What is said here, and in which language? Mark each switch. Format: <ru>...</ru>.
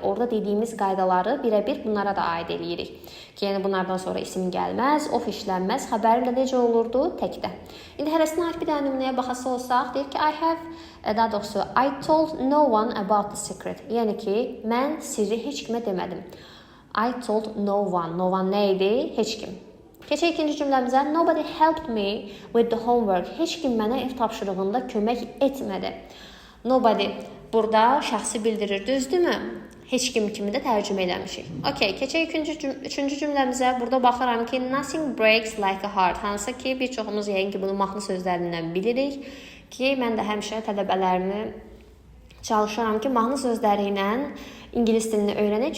<az>Orada dediyimiz qaydaları birəbir bunlara da aid eləyirik. Ki, yəni bunlardan sonra isim gəlməz, of işlənməz, xəbərim də necə olurdu? Təkdə. İndi hərəsinə aid bir dənə nümunəyə baxası olsaq, deyir ki, daha doğrusu,</az> <en>I told no one about the secret.</en> <az>Yəni ki, mən sirri heç kimə demədim.</az> <en>I told no one.</en> <az>No one nə idi? Heç kim. Keçək ikinci cümləmizə.</az> <en>Nobody helped me with the homework.</en> <az>Heç kim mənə ev tapşırığında kömək etmədi. Nobody burada şəxsi bildirir, düzdürmü? Heç kim kimi də tərcümə eləmişik. Okay, keçək üçüncü cümləmizə. Burada baxıram ki,</az> <en>nothing breaks like a heart.</en> <az>Hansı ki, bir çoxumuz yəqin ki, bunu mahnı sözlərindən bilirik ki, mən də həmişə tələbələrimi çalışıram ki, mahnı sözləri ilə İngilis dilini öyrənək.</az>